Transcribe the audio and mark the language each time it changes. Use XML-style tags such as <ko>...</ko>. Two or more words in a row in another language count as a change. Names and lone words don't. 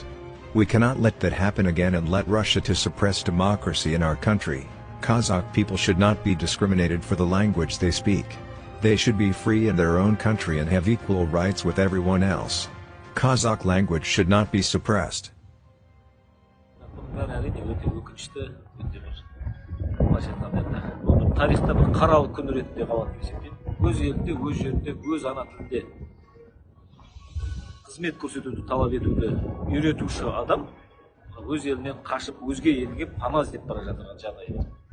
<en>We cannot let that happen again and let Russia to suppress democracy in our country. Kazakh people should not be discriminated for the language they speak. They should be free in their own country and have equal rights with everyone else. Kazakh language should not be suppressed.</en> <kk>Тарихта бір қаралы күн ретінде қалады деп есептеймін. Өз елінде, өз жерінде, өз ана тілінде қызмет көрсетуді талап етуді үйретуші адам өз елінен қашып өзге елге пана іздеп бара жатқан жағдай.</kk>